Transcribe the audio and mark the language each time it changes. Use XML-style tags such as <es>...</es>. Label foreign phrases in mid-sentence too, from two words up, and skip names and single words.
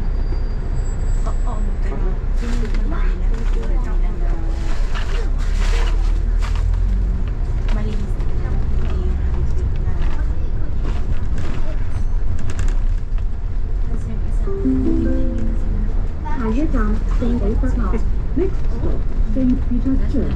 <tl>Oo. Malinis na. Kasi yung isang</tl> <yue>下一站聖彼得堂。</yue> <en>Next stop, St. Peter's Church.</en>